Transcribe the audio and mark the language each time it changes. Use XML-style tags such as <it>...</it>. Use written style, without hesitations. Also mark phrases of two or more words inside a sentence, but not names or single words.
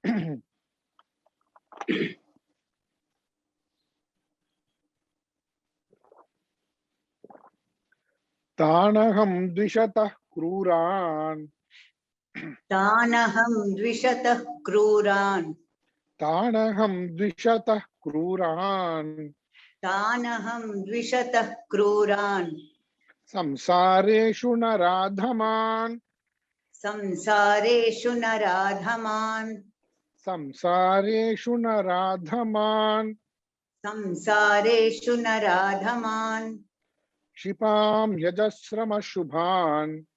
<sa>तानहं द्विषतः क्रूरान्. तानहं द्विषतः क्रूरान्. तानहं द्विषतः क्रूरान्. तानहं द्विषतः क्रूरान्. संसारेषु नराधमान्. संसारेषु नराधमान्. संसारेषु नराधमान्. संसारेषु नराधमान्. क्षिपाम्यजस्रमशुभान्.</sa>